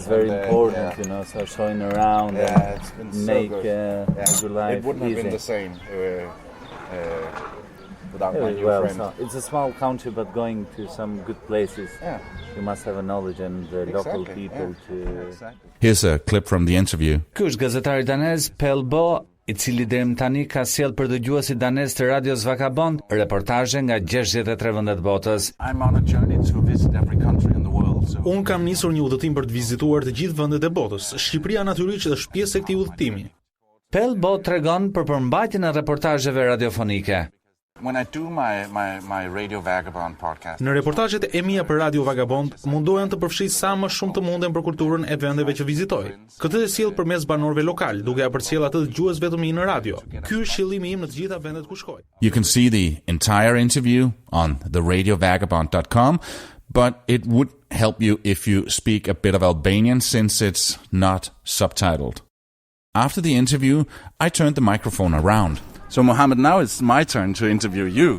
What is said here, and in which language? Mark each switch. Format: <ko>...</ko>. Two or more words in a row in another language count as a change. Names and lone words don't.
<en>That is very important, so showing around and it's been so make good. your life It wouldn't easy. have been the same without my new Well, friend. so it's a small country, but going to some good places, you must have a knowledge and the local people to... Exactly. Here's a clip from the interview.</en> <sq>Ky është gazetari danez Pelbo, I cili deri tani ka sjell për dëgjuesit danez të Radios Vagabond reportazhe nga 63 vende të botës.</sq> <en>I'm on a journey to visit every country in the world.</en> <sq>Unë kam nisur një udhëtim për të vizituar të gjithë vendet e botës. Shqipëria natyrisht është pjesë e këtij udhëtimi. Pelbo tregon për përmbajtjen e reportazheve radiofonike.</sq> <en>When I do my Radio Vagabond podcast,</en> <sq>Në reportazhet e mia për Radio Vagabond mundohem të përfshij sa më shumë të munden për kulturën e vendeve që vizitoj. Këtë e sjell përmes banorëve lokal, duke ja përcjell atë dëgjuesve të mi në radio. Ky është qëllimi im në të gjitha vendet ku shkoj.</sq> <en>you can see the entire interview on theradiovagabond.com, but it would help you if you speak a bit of Albanian since it's not subtitled. After the interview, I turned the microphone around. So, Mohammed, now it's my turn to interview you.</en>